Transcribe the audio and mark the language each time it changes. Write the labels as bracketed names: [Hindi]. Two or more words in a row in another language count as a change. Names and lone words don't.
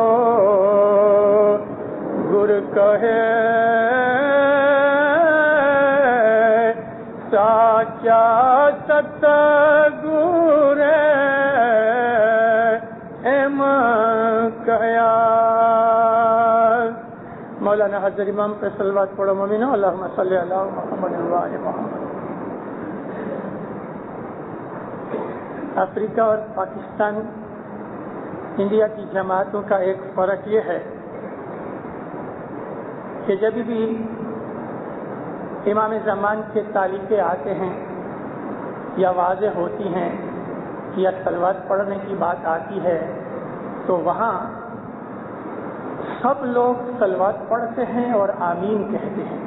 [Hindi] गुर कहे साचा सतगुर एम कया। मौलाना हजर इमाम पे सलवात पढ़ो मोमिनो [Arabic] اللهم صل على محمد و آل محمد. [Hindi] अफ्रीका और पाकिस्तान इंडिया की जमातों का एक फर्क ये है कि जब भी इमाम ज़मान के तालीक़े आते हैं या वाज़े होती हैं या सलवात पढ़ने की बात आती है तो वहाँ सब लोग सलवात पढ़ते हैं और आमीन कहते हैं।